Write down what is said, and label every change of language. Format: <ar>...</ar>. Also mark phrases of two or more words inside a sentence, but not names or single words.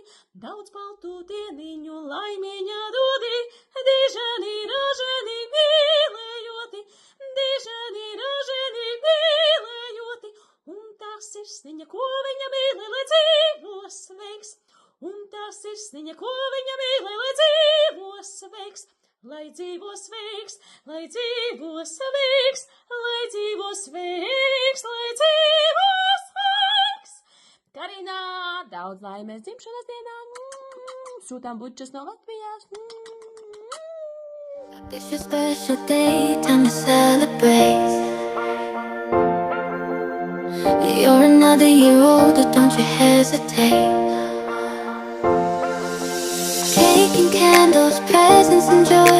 <lv>Daudz baltu dieniņu laimīņā dodī, dižani raženi mīlējoti, dižani raženi mīlējoti, un tā sirsniņa, ko viņa mīlē, lai dzīvo sveiks, un tā sirsniņa, ko viņa mīlē, lai dzīvo sveiks, lai dzīvo sveiks, lai dzīvo sveiks, lai dzīvo sveiks, lai dzīvo sveiks. Karina, daudz laimes dzimšanas dienā, sūtām bučas no Latvijas.</lv> <en>It's your special day, time to celebrate. You're another year older, don't you hesitate. Cake and candles, presents and joy.</en>